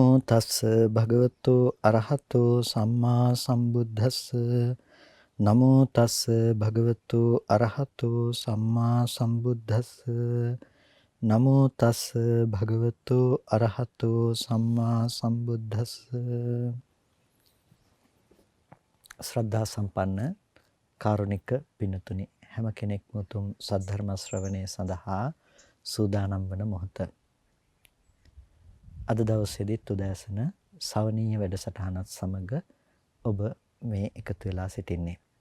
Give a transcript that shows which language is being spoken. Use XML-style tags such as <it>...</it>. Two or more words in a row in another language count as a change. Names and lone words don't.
<pi>තස්ස භගවතු අරහතෝ සම්මා සම්බුද්දස්ස නමෝ තස්ස භගවතු අරහතෝ සම්මා සම්බුද්දස්ස නමෝ තස්ස භගවතු අරහතෝ සම්මා සම්බුද්දස්ස.</pi> <si>ශ්‍රද්ධා සම්පන්න කාරුණික පින්තුනි, හැම කෙනෙක්ම උතුම් සද්ධර්ම ශ්‍රවණය සඳහා සූදානම් වන මොහොත. අද දවසේදීත් උදෑසන සවනීය වැඩසටහනත් සමග ඔබ මේ එකතු වෙලා සිටින්නේ.</si>